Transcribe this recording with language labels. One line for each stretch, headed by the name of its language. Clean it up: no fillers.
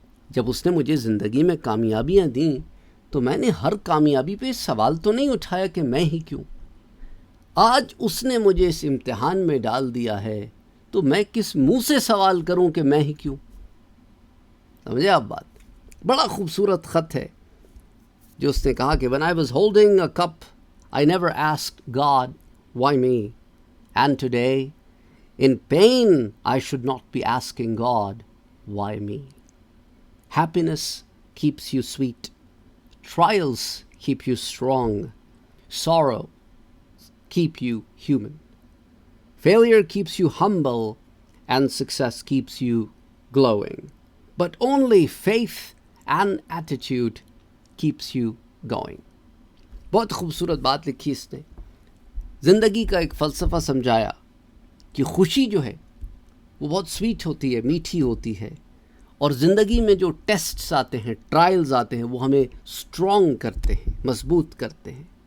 Urdu: جب اس نے مجھے زندگی میں کامیابیاں دیں تو میں نے ہر کامیابی پہ سوال تو نہیں اٹھایا کہ میں ہی کیوں. آج اس نے مجھے اس امتحان میں ڈال دیا ہے تو میں کس منہ سے سوال کروں کہ میں ہی کیوں. سمجھے آپ بات؟ بڑا خوبصورت خط ہے جو اس نے کہا کہ
English: when I was holding a cup I never asked God why me, and today in pain I should not be asking God why me. Happiness keeps you sweet, trials keep you strong, sorrow keep you human, failure keeps you humble, and success keeps you glowing, but only faith and attitude keeps you going.
Urdu: بہت خوبصورت بات لکھی اس نے. زندگی کا ایک فلسفہ سمجھایا کہ خوشی جو ہے وہ بہت سویٹ ہوتی ہے، میٹھی ہوتی ہے، اور زندگی میں جو ٹیسٹس آتے ہیں، ٹرائلز آتے ہیں، وہ ہمیں اسٹرانگ کرتے ہیں، مضبوط کرتے ہیں.